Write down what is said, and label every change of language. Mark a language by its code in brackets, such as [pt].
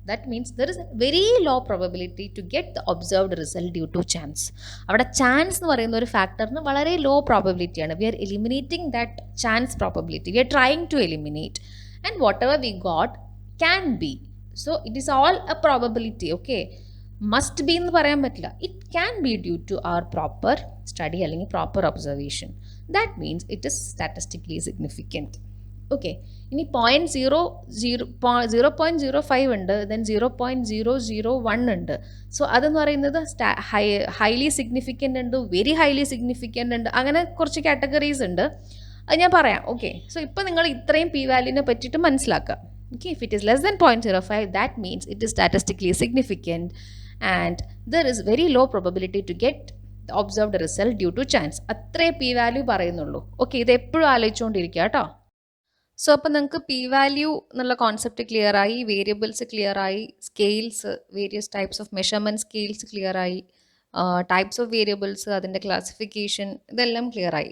[en] That means there is a very low probability to get the observed result due to chance. [ml] അവിടെ chance എന്ന് പറയുന്ന ഒരു ഫാക്ടറിന് വളരെ low probability ആണ്. [en] We are eliminating that chance probability. We are trying to eliminate, and whatever we got can be. So it is all a probability. Okay, must be [ml] എന്ന് പറയാൻ പറ്റില്ല. [en] It can be due to our proper study അല്ലെങ്കിൽ proper observation. That means it is statistically significant. Okay, [ml] ഇനി 0.05 ഉണ്ട്, then 0.001 ഉണ്ട്. So അതെന്ന് പറയുന്നത് highly significant ഉണ്ട്, വെരി ഹൈലി സിഗ്നിഫിക്കൻ്റ് ഉണ്ട്, അങ്ങനെ കുറച്ച് കാറ്റഗറീസ് ഉണ്ട്. അത് ഞാൻ പറയാം. ഓക്കെ, സോ ഇപ്പോൾ നിങ്ങൾ ഇത്രയും പി വാല്യൂവിനെ പറ്റിയിട്ട് മനസ്സിലാക്കുക. [en] Okay, if it is less than 0.05, that means it is statistically significant and there is very low probability to get the observed result due to chance. [ml] അത്രേ പി വാല്യൂ പറയുന്നുള്ളൂ. Okay, ഇത് എപ്പോഴും ആലോചിച്ചുകൊണ്ടിരിക്കുക കേട്ടോ. സോ അപ്പോൾ നിങ്ങൾക്ക് P value എന്നുള്ള concept clear ആയി, variables clear ആയി, scales, various types of measurement scales clear ആയി, ടൈപ്സ് ഓഫ് വേരിയബിൾസ്, അതിൻ്റെ ക്ലാസിഫിക്കേഷൻ, ഇതെല്ലാം ക്ലിയർ ആയി.